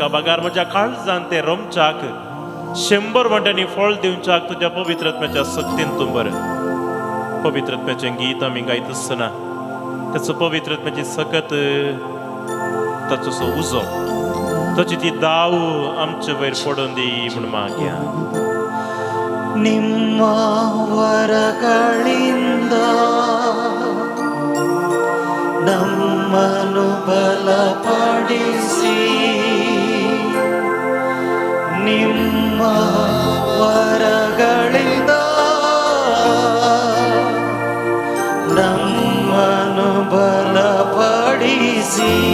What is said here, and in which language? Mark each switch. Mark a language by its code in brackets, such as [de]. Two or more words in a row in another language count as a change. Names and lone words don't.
[kok] बागार म्हज्या काळजांत तें रोमच्याक 100 वांट्यांनी फळ दिवच्याक तुज्या पवित्र आत्म्याच्या सक्तीन तूं बर. पवित्र आत्म्याचें गीत आमी गायत आसतना ताचो पवित्र आत्म्याची सकत ताचो उजो ताची ती दाव आमचे वयर पडोवन दी म्हूण मागया. [kn] ನಿಮ್ಮ ವರಗಳಿಂದ ನಮ್ಮನ್ನು ಬಲಪಡಿಸಿ ನಿಮ್ಮ ವರಗಳಿಂದ ನಮ್ಮನ್ನು ಬಲಪಡಿಸಿ